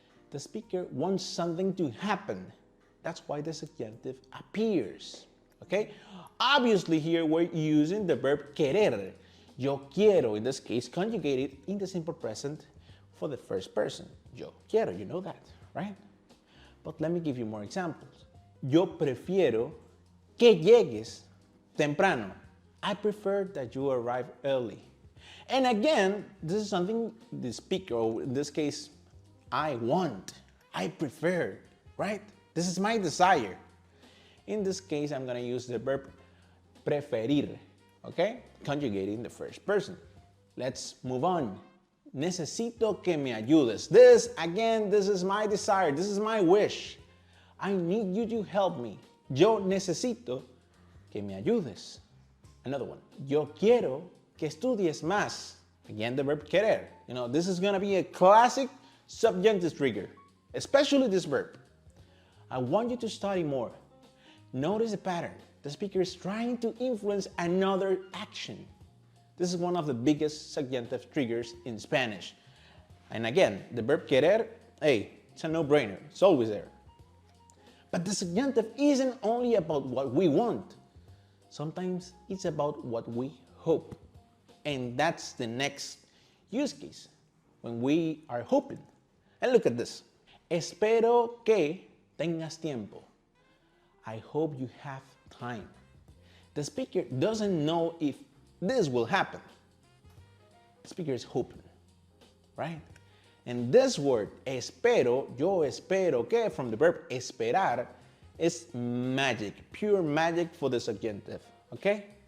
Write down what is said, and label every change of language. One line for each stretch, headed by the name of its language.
English: The speaker wants something to happen. That's why the subjunctive appears. Okay? Obviously here we're using the verb querer.
Spanish: Yo quiero,
English: in this case, conjugated in the simple present for the first person.
Spanish: Yo quiero,
English: you know that, right? But let me give you more examples.
Spanish: Yo prefiero que llegues temprano.
English: I prefer that you arrive early. And again, this is something the speaker, or in this case, I want, I prefer, right? This is my desire. In this case, I'm gonna use the verb preferir, okay? Conjugating the first person. Let's move on.
Spanish: Necesito que me ayudes.
English: This, again, this is my desire, this is my wish. I need you to help me.
Spanish: Yo necesito que me ayudes.
English: Another one.
Spanish: Yo quiero que estudies más.
English: Again, the verb querer. You know, this is gonna be a classic subjunctive trigger, especially this verb. I want you to study more. Notice the pattern. The speaker is trying to influence another action. This is one of the biggest subjunctive triggers in Spanish. And again, the verb querer, hey, it's a no-brainer. It's always there. But the subjunctive isn't only about what we want. Sometimes it's about what we hope. And that's the next use case, when we are hoping. And look at this.
Spanish: Espero que tengas tiempo.
English: I hope you have time. The speaker doesn't know if this will happen. The speaker is hoping, right? And this word, espero,
Spanish: yo espero que,
English: from the verb esperar, is magic, pure magic for the subjunctive, okay?